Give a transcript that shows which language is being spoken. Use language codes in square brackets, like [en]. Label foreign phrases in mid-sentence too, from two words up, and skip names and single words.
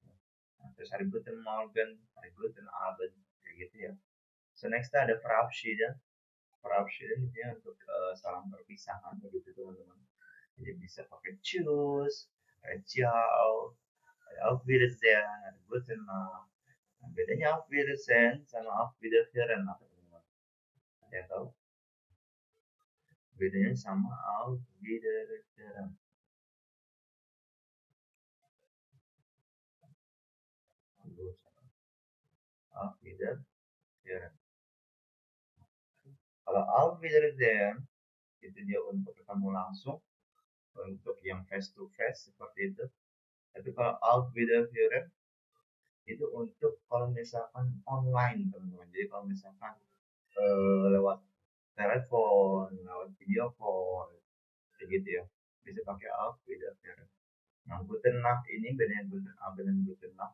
[id] Nah, terus ada [de] Guten Morgen, [id] ada [de] Guten Abend [id] kayak gitu ya. [en] So next [id] ada Verabschieden. Verabschieden itu ya untuk salam perpisahan begitu teman-teman. Jadi bisa pakai [de] Tschüss, Ciao, Auf Wiedersehen, Guten Nacht. [id] Nah, bedanya [de] auf Wiedersehen [id] sama [de] auf Wiederhören [id] apa teman-teman? Ada yang tahu? Bedanya sama [de] auf Wiederhören. Auf Wiederhören. [id] Kalau [de] auf Wiedersehen [id] itu dia untuk ketemu langsung, untuk yang [en] face to face [id] seperti itu. Tapi kalau [de] auf Wiederhören [id] itu untuk kalau misalkan online teman-teman. Jadi kalau misalkan lewat telepon, lewat [en] video call, [id] kayak gitu ya. Bisa pakai [de] auf Wiederhören. [id] Nah, [de] Guten Nacht [id] ini bedanya [de] Guten Abend [id] dan [de] Guten Nacht.